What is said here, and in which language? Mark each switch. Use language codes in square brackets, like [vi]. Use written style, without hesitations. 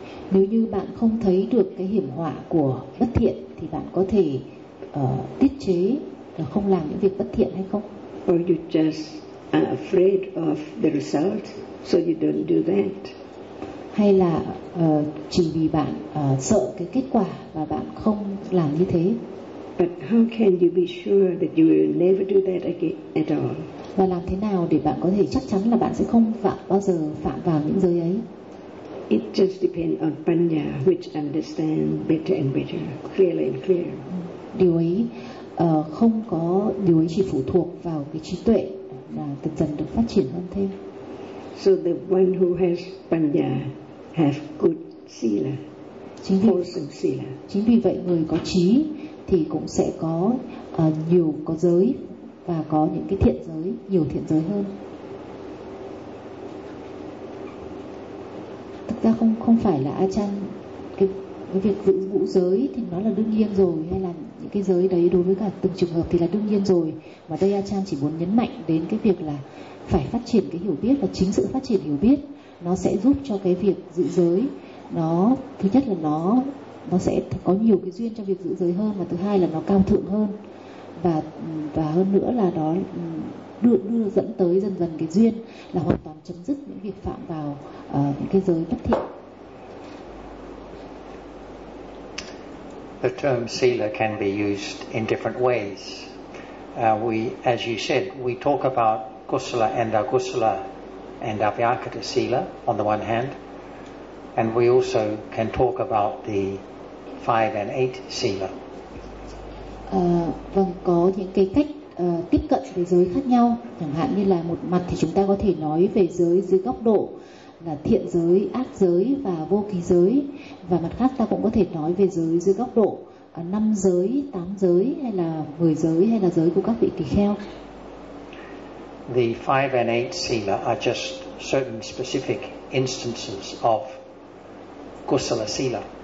[vi] Nếu như bạn không thấy được cái hiểm họa của bất thiện thì bạn có thể tiết chế là không làm những việc bất thiện hay không? [en] Or you just are afraid of the result, so you don't do that. [vi] Hay là chỉ vì bạn sợ cái kết quả và bạn không làm như thế. [en] But how can you be sure that you will never do that again at all? [vi] Và làm thế nào để bạn có thể chắc chắn là bạn sẽ không bao giờ phạm vào những giới ấy? [en] It just depends on panya, which understand better and better, clearer and clearer. [vi] Điều ấy không có, điều ấy chỉ phụ thuộc vào cái trí tuệ là dần dần được phát triển hơn thêm. [en] So the one who has panya have good sila, wholesome sila. [vi] Chính vì vậy người có trí thì cũng sẽ có nhiều có giới và có những cái thiện giới, nhiều thiện giới hơn. ra không phải là Achan, cái việc giữ ngũ giới thì nó là đương nhiên rồi, hay là những cái giới đấy đối với cả từng trường hợp thì là đương nhiên rồi, mà đây Achan chỉ muốn nhấn mạnh đến cái việc là phải phát triển cái hiểu biết, và chính sự phát triển hiểu biết nó sẽ giúp cho cái việc giữ giới, nó thứ nhất là nó sẽ có nhiều cái duyên cho việc giữ giới hơn, mà thứ hai là nó cao thượng hơn, và hơn nữa là nó đưa dẫn tới dần dần cái duyên là hoàn toàn chấm dứt những việc phạm vào những cái giới bất thiện. [en] The term sila can be used in different ways. As you said, we talk about kusala and agusala and avyakata sila on the one hand, and we also can talk about the 5 and 8 sila. [vi] Vâng, có những cái cách tiếp cận về giới khác nhau. Chẳng hạn như là một mặt thì chúng ta có thể nói về giới dưới góc độ là thiện giới, ác giới và vô ký giới. Và mặt khác ta cũng có thể nói về giới dưới góc độ 5 giới, 8 giới hay là 10 giới hay là giới của các vị tỳ kheo. [en] The 5 and 8 sila are just certain specific instances of kusala sila.